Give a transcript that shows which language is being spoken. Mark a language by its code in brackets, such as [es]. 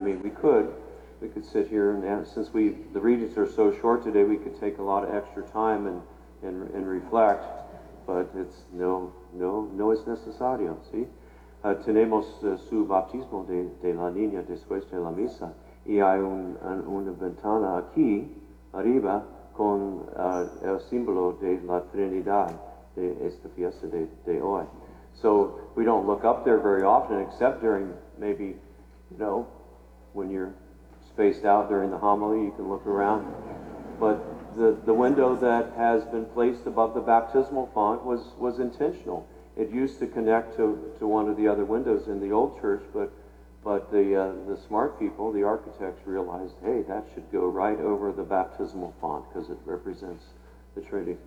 [en] mean, we could sit here, and since we, the readings are so short today, we could take a lot of extra time and reflect, but it's [es] no es necesario, ¿sí? Tenemos su bautismo de la niña después de la misa, y hay una ventana aquí, arriba, con el símbolo de la Trinidad de esta fiesta de hoy. [en] So we don't look up there very often, except during maybe, you know, when you're spaced out during the homily, you can look around. But the window that has been placed above the baptismal font was intentional. It used to connect to one of the other windows in the old church, but the smart people, the architects, realized, hey, that should go right over the baptismal font because it represents the Trinity.